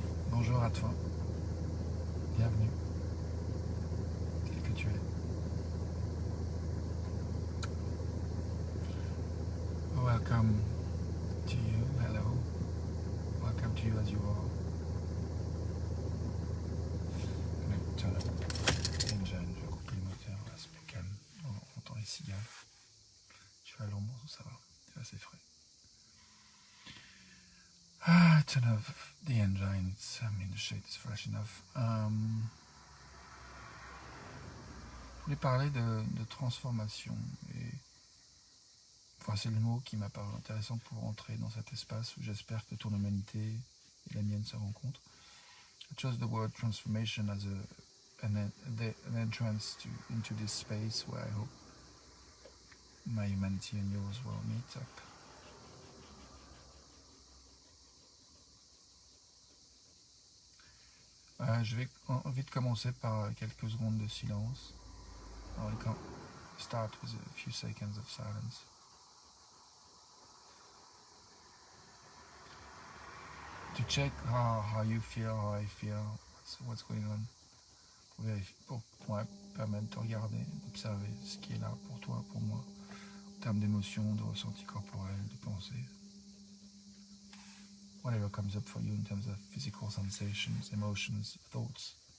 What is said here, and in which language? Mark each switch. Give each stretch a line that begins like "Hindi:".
French: Bonjour à toi, bienvenue, tel que tu es.
English: Welcome to you, hello, welcome to you as you are.
French: Je vais
English: turn up engine,
French: je vais couper le moteur, là c'est plus calme, on entend les cigales. Je suis à l'ombre, ça va, c'est assez frais.
English: Turn off the engine, the shade is fresh enough.
French: Je voulais parler de transformation et enfin, c'est le mot qui m'a paru intéressant pour entrer dans cet espace où j'espère que ton humanité et la mienne se rencontrent.
English: I chose the word transformation as an entrance into this space where I hope my humanity and yours will meet up.
French: Je vais vite commencer par quelques secondes de silence.
English: I can start with a few seconds of silence. To check how you feel, how I feel, what's going on.
French: Pour permettre de regarder, d'observer ce qui est là pour toi, pour moi, en termes d'émotions, de ressentis corporels, de pensées.
English: Whatever comes up for you in terms of physical sensations, emotions, thoughts.